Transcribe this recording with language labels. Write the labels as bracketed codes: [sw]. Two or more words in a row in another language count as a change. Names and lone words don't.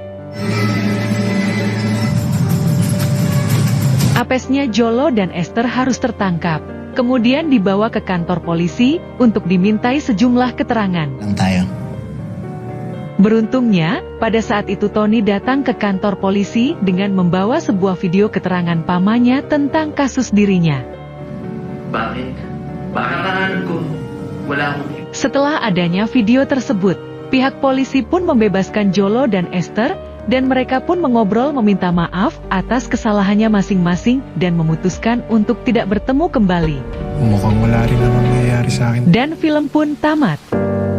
[id] Apesnya Jolo dan Esther harus tertangkap, kemudian dibawa ke kantor polisi untuk dimintai sejumlah keterangan. Beruntungnya, pada saat itu Tony datang ke kantor polisi dengan membawa sebuah video keterangan pamannya tentang kasus dirinya. [tl] Bakit? Baka ko. Wala akong... [id] Setelah adanya video tersebut, pihak polisi pun membebaskan Jolo dan Esther, dan mereka pun mengobrol meminta maaf atas kesalahannya masing-masing dan memutuskan untuk tidak bertemu kembali. [tl] Mukhang wala rin namang nangyayari sa akin. [id] Dan film pun tamat.